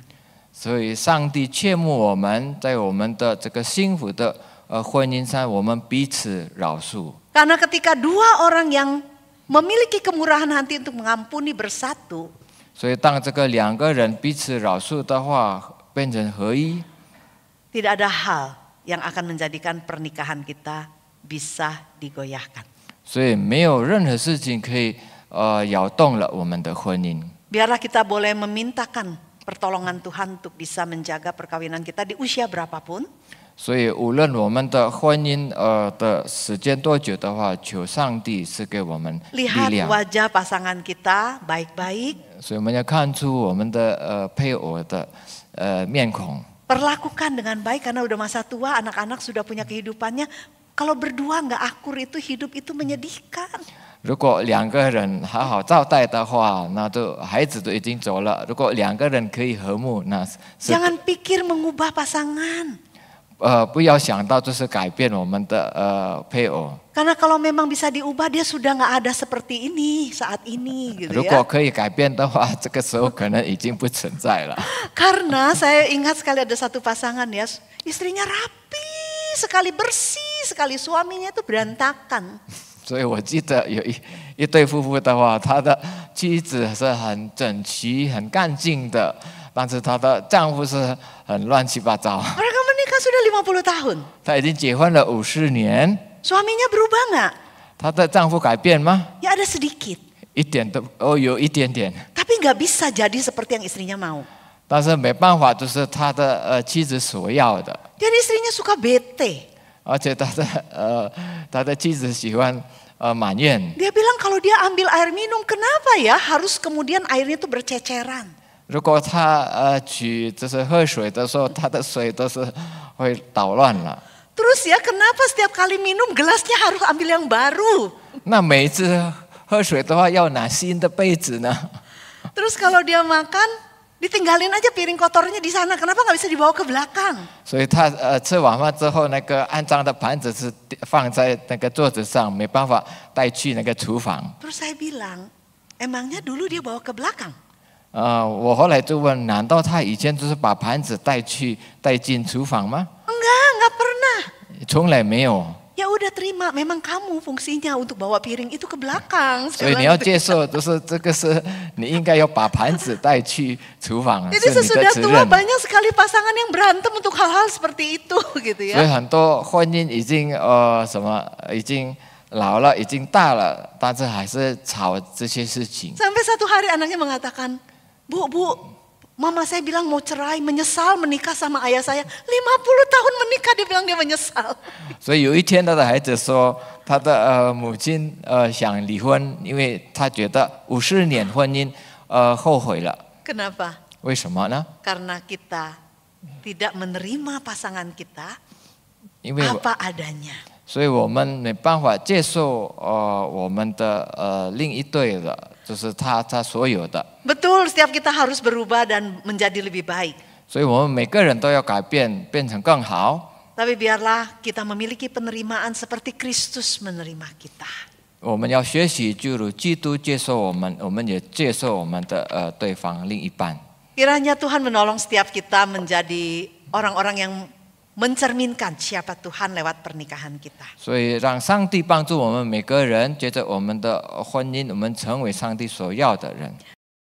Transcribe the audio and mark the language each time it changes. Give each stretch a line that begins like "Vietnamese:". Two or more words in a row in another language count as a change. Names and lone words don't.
Chinese: 所以上帝切慕我们在我们的这个幸福的婚姻上，我们彼此饶恕。
Indonesian: Karena ketika dua orang yang memiliki kemurahan hati untuk mengampuni bersatu,
Chinese: 所以当这个两个人彼此饶恕的话，变成合一，
Indonesian: tidak ada hal yang akan menjadikan pernikahan kita bisa digoyahkan.
Chinese: 所以没有任何事情可以摇动了我们的婚姻。
Indonesian: Biarlah kita boleh memintakan pertolongan Tuhan untuk bisa menjaga perkawinan kita di usia berapapun.
Chinese: 所以无论我们的婚姻的时间多久的话，求上帝是给我们力
Indonesian: Lihat
Chinese: 量。
Indonesian: wajah pasangan kita baik-baik.
Chinese: 所以我们要看出我们的配偶的面孔。
Indonesian: Perlakukan dengan baik karena udah masa tua, anak-anak sudah punya kehidupannya. Kalau berdua nggak akur itu hidup itu menyedihkan.
Chinese: 如果两个人好好招待的话，那就孩子都已经走了。如果两个人可以和睦，那是
Indonesian: Jangan pikir mengubah pasangan.
Chinese: 不要想到就是改变我们的配偶。
Indonesian: Karena kalau memang bisa diubah, dia sudah nggak ada seperti ini saat ini, gitu
Chinese: 如果
Indonesian: ya.
Chinese: 可以改变的话，这个时候可能已经不存在了。
Indonesian: Karena saya ingat sekali ada satu pasangan ya, istrinya rapi sekali, bersih sekali, suaminya itu berantakan.
Chinese: 所以我记得有一对夫妇的话，他的妻子是很整齐、很干净的，但是他的丈夫是很乱七八糟。
Indonesian: Mereka menikah sudah 50 tahun.
Chinese: 他已经结婚了50年，
Indonesian: Suaminya berubah nggak?
Chinese: 她的丈夫改变吗？
Indonesian: Ya ada sedikit.
Chinese: 一点都有一点点，
Indonesian: Tapi nggak bisa jadi seperti yang istrinya mau.
Chinese: 但是没办法，就是他的妻子所要的，
Indonesian: Dan istrinya suka bete.
Chinese: 而且他的妻子喜欢埋怨。
Indonesian: Dia bilang kalau dia ambil air minum, kenapa ya harus kemudian airnya itu berceceran?
Chinese: 如果他就是喝水的时候，他的水都是会捣乱了。
Indonesian: Terus ya kenapa setiap kali minum gelasnya harus ambil yang baru?
Chinese: 那每一次喝水的话，要拿新的杯子呢？
Indonesian: Terus kalau dia makan, ditinggalin aja piring kotornya di sana. Kenapa nggak bisa dibawa ke belakang?
Chinese: 所以他吃晚饭之后，那个肮脏的盘子是放在那个桌子上，没办法带去那个厨房。
Indonesian: Terus saya bilang, emangnya dulu dia bawa ke belakang?
Chinese: 我后来就问，难道他以前就是把盘子带进厨房吗？
Indonesian: Nggak pernah.
Chinese: 从来没有。
Indonesian: Ya udah terima, memang kamu fungsinya untuk bawa piring itu ke belakang.
Chinese: 所以你要接受，就是这个是你应该要把盘子带去厨房，
Indonesian: Jadi
Chinese: 是你的
Indonesian: sesudah
Chinese: 责
Indonesian: tua
Chinese: 任。
Indonesian: banyak sekali pasangan yang berantem untuk hal-hal seperti itu, gitu
Chinese: 所以
Indonesian: ya.
Chinese: 很多婚姻已经已经老了，已经大了，但是还是吵这些事情。
Indonesian: Sampai satu hari anaknya mengatakan, Bu, mama saya bilang mau cerai, menyesal menikah sama ayah saya. 50 tahun menikah, dia bilang dia menyesal.
Chinese: 所以有一天，他的孩子说，他的母亲想离婚，因为他觉得50年婚姻后悔了。
Indonesian: Kenapa?
Chinese: 为什么呢？
Indonesian: Karena kita tidak menerima pasangan kita
Chinese: 因为
Indonesian: apa adanya.
Chinese: 所以我们没办法接受我们的另一对的，就是他所有的。
Indonesian: Betul, setiap kita harus berubah dan menjadi lebih baik.
Chinese: 所以我们每个人都要改变，变成更好。
Indonesian: Tapi biarlah kita memiliki penerimaan seperti Kristus menerima kita.
Chinese: 我们要学习，就如基督接受我们，我们也接受我们的对方另一半。
Indonesian: Kiranya Tuhan menolong setiap kita menjadi orang-orang yang mencerminkan siapa Tuhan lewat pernikahan kita.
Chinese: 所以让上帝帮助我们每个人，借着我们的婚姻，我们成为上帝所要的人。